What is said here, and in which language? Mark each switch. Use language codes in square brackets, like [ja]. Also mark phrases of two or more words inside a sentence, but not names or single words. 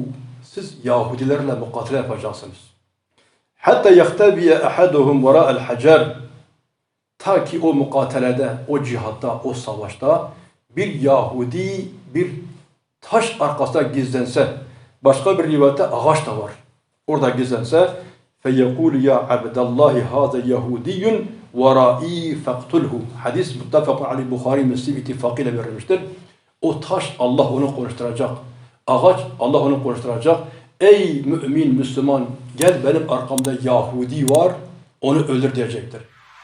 [tr] Siz Yahudilerle mukatele yapacaksınız. Hatta [ar] يختبئ أحدهم وراء الحجر. [tr] Ta ki o mukatelede, o cihatta, o savaşta bir Yahudi bir taş arkasında gizlense, başka bir rivayette ağaç da var. Orada gizlense [ar] فَيَقُولُ يَا عَبْدَ اللّٰهِ هَذَا يَهُودِيٌّ وَرَائِي فَقْتُلْهُ. [tr] Hadis [ar] متفق عليه [tr] Bukhari Müslim ittifakıyla verilmiştir. O taş Allah onu konuşturacak. Ağaç Allah onu konuşturacak. Ey mümin, Müslüman gel benim arkamda Yahudi var onu öldür diyecektir.